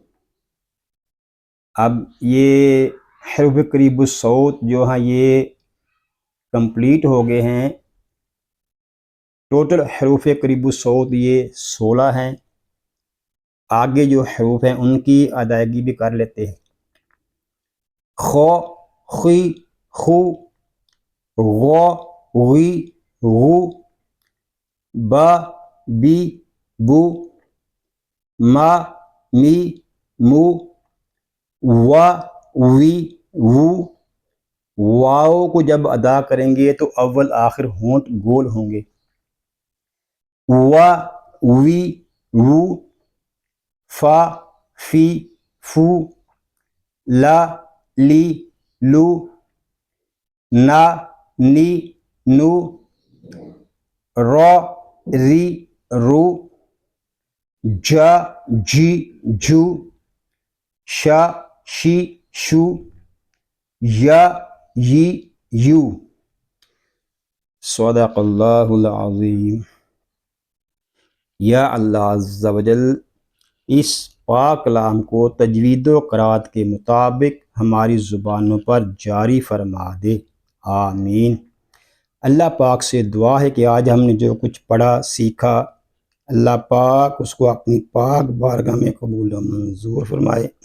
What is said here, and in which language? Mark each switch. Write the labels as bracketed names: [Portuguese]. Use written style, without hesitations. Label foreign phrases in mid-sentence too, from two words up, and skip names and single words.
[Urdu] اب یہ حروف قریب الصوت جو ہیں یہ کمپلیٹ ہو گئے ہیں، ٹوٹل حروف قریب الصوت یہ 16 ہیں۔ آگے جو حروف ہیں ان کی ادائیگی بھی کر لیتے ہیں۔ خو، خی، خو، غو، غی، غو، با، بی، بو، ما، می، مو، وا، وی، وو۔ واؤ کو جب ادا کریں گے تو اول آخر ہونٹ گول ہوں گے۔ وا، وی، وو، فا، فی، فو، لا، لی، لو، نا، نی، نو، رو، ری، رو، جا، جی، جو، شا، شی، شو، یا، یی، یو۔ [Arabic] صدق اللہ العظیم۔ یا اللہ عز و جل [Urdu] اس پاک کلام کو تجوید و قرات کے مطابق ہماری زبانوں پر جاری فرما دے، آمین۔ اللہ پاک سے دعا ہے کہ آج ہم نے جو کچھ پڑھا سیکھا، اللہ پاک اس کو اپنی پاک بارگاہ میں قبول و منظور فرمائے،